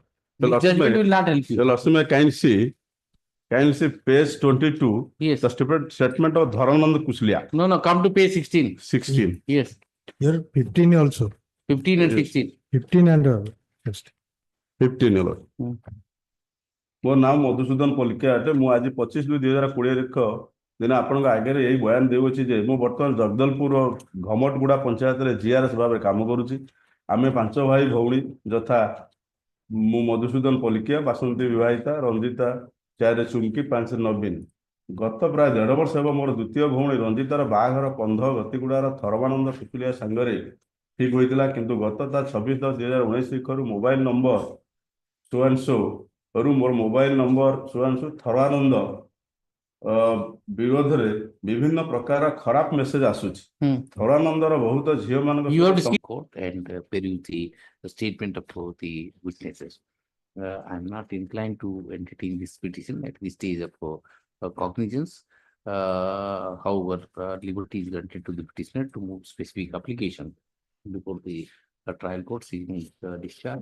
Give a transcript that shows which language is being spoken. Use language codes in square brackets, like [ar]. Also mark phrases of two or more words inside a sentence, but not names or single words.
[en] The judgment will not help you. The Lordship may kindly see page 22. Yes. The statement of Dharanand Kuslia. No, come to page 16. 16. Yes. Here 15 also. 15 and 16. 15 and 15, Lord. [or] ମୋ ନାଁ ମଧୁସୂଦନ ପଲିକିଆ ଅଟେ ମୁଁ ଆଜି 25/2/2020 ଦିନ ଆପଣଙ୍କ ଆଗରେ ଏଇ ବୟାନ ଦେଉଅଛି ଯେ ମୁଁ ବର୍ତ୍ତମାନ ଜଗଦଲପୁର ଘମଟଗୁଡା ପଞ୍ଚାୟତରେ ଜିଆରଏସ୍ ଭାବରେ କାମ କରୁଛି। ଆମେ 5 ଭାଇ ଭଉଣୀ ଯଥା ମୁଁ ମଧୁସୂଦନ ପଲିକିଆ, ବାସନ୍ତୀ ବିବାହିତା, ରଞ୍ଜିତା 4 ଚୁମକି 5 ନବୀନ। ଗତ ପ୍ରାୟ 1.5 ବର୍ଷ ହେବ ମୋର ଦ୍ୱିତୀୟ ଭଉଣୀ ରଞ୍ଜିତାର ବାହାଘର କନ୍ଧ ଗତିଗୁଡାର ଥରବାନନ୍ଦ ଶୁକୁଲିଆ ସାଙ୍ଗରେ ଠିକ ହୋଇଥିଲା, କିନ୍ତୁ ଗତ ତା 26/10/2019 ତାରିଖରୁ ମୋବାଇଲ ନମ୍ବର ସୁଆଂଶୁ ମୋର ମୋବାଇଲ ନମ୍ବର ସୁଆଂଶୁ ଥରାନନ୍ଦ ବିରୋଧରେ ବିଭିନ୍ନ ପ୍ରକାର ଖରାପ ମେସେଜ ଆସୁଛି। ଥରାନନ୍ଦର ବହୁତ ଝିଅ ମାନଙ୍କ [en] You have to see court and peruse the statement of the witnesses. I'm not inclined to entertain this petition at this stage of cognizance. However, liberty is granted to the petitioner to move specific application before the trial court seeking discharge.